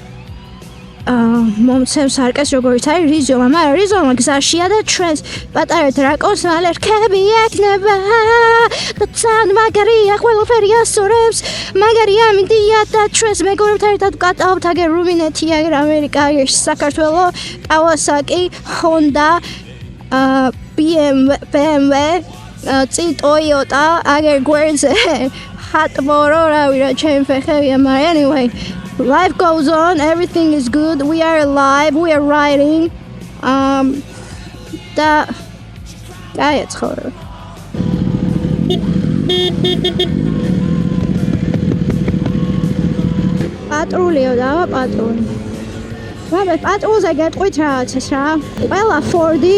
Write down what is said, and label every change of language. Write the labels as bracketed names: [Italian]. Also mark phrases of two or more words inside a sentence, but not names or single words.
[Georgian] მომცემ სარკეს როგორც არის რიზომა მაგრამ რიზომა გზაშია და ჩვენს პატარა დრაკონს მალე რქები ექნება და ძალიან მაგარია ყველაფერი ასწორებს მაგარია მინდია და ჩვენს მეგობრებთან ერთად ვკატავთ აგერ რუმინეთი აგერ ამერიკა აგერ საქართველო კავასაკი ჰონდა BMW წინ Toyota აგერ გვერდზე ჰატმორო რავი რა ჩემი ფეხებია მაგრამ [English] anyway life goes on everything is good we are alive we are riding [Georgian] და გაიცხორო პატრულიო და პატრული მაგრამ პატრულზე გეტყვით რაღაცას რა ყველა